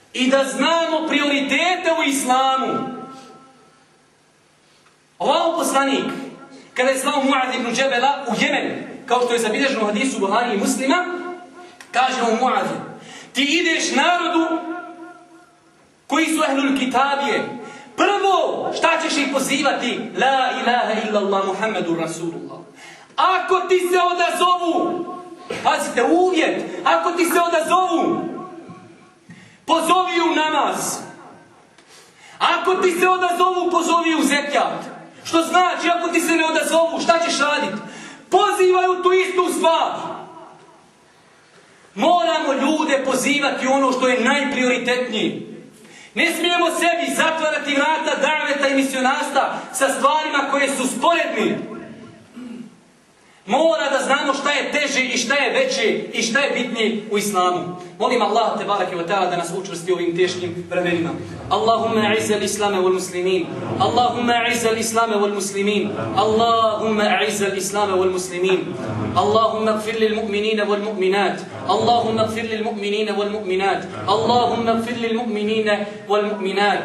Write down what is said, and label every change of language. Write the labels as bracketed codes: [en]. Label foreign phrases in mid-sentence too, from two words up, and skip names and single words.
[bs] i da znamo prioritete u islamu. Allahu poslanik, kada je slao Muaz ibn Džebela u Jemen, kao što je zabilježeno u hadisu Buhari i Muslima, kaže mu Muaz, ti ideš narodu koji su ehlul kitabije. Prvo, šta ćeš ih pozivati? [ar] لا إله إلا الله محمد رسول الله. [bs] Ako ti se odazovu, pazite, uvjet, ako ti se odazovu, pozovi u namaz. Ako ti se odazovu, pozovi u zekijat. Što znači, ako ti se ne odazovu, šta ćeš raditi? Pozivaj u tu istu stvar. Moramo ljude pozivati ono što je najprioritetnije. Ne smijemo sebi zatvarati vrata daveta i misionarstva sa stvarima koje su sporedni. Mora da znamo šta je teže i šta je veće i šta je bitnije u islamu. Molim Allah [ar] تبارك وتعالى [bs] da nas učvrsti u ovim teškim vremenima. [ar] اللهم أعز الإسلام والمسلمين. اللهم أعز الإسلام والمسلمين. اللهم أعز الإسلام والمسلمين. اللهم اغفر للمؤمنين والمؤمنات. اللهم اغفر للمؤمنين والمؤمنات. اللهم اغفر للمؤمنين والمؤمنات.